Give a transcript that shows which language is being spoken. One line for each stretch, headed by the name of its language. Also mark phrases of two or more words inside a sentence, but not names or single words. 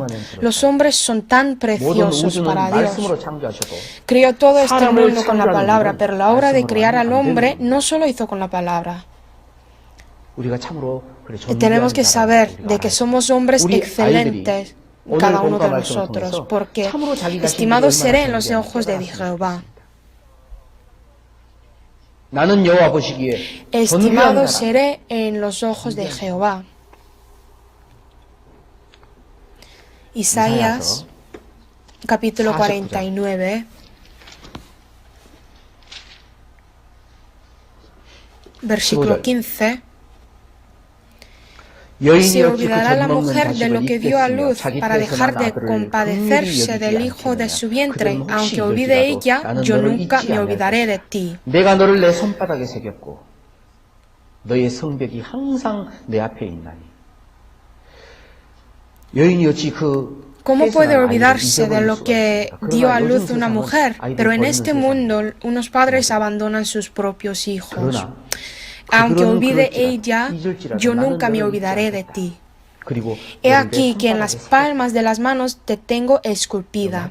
Spanish: Los hombres son tan preciosos para Dios. Creó todo este mundo con la palabra, pero la obra de crear al hombre no solo hizo con la palabra. Y tenemos que saber de que somos hombres excelentes, cada uno de nosotros, porque estimado seré en los ojos de Jehová.
Korean: 나는 여호와 보시기에
Spanish: Estimado
Korean: 존귀한 사람.
Spanish: seré en los ojos de Jehová. Isaías, capítulo 49, versículo 15. Se olvidará la mujer de lo que dio a luz para dejar de compadecerse del hijo de su vientre, aunque olvide ella, yo nunca me olvidaré de ti.
Korean: 내가 너를 내 손바닥에 새겼고 너의 성벽이 항상 내 앞에 있나니. 여인이 어찌 그
Spanish: ¿Cómo puede olvidarse de lo que dio a luz una mujer? Pero en este mundo unos padres abandonan sus propios hijos. Aunque olvide ella, yo nunca me olvidaré de ti. He aquí que en las palmas de las manos te tengo esculpida.